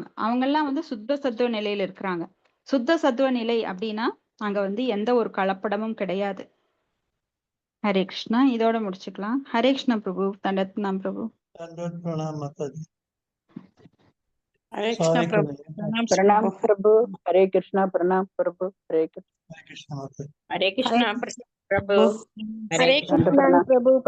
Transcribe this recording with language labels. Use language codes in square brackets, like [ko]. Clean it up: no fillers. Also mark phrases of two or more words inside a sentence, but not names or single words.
[ta] அவங்க எல்லாம் வந்து சுத்த சத்துவ நிலையில இருக்கிறாங்க. சுத்த சத்துவ நிலை அப்படின்னா அங்க வந்து எந்த ஒரு கலப்படமும் கிடையாது. ஹரே கிருஷ்ணா. இதோட முடிச்சுக்கலாம். ஹரே கிருஷ்ணா பிரபு. தண்டத்னாம் பிரபு. ஹரே கிருஷ்ணா பிரபு. [hi] प्रणाम प्रभु। हरे कृष्णा। प्रणाम प्रभु। हरे कृष्णा। [ta] ஹரே கிருஷ்ணா பிரபு. [hi] हरे कृष्णा प्रभु।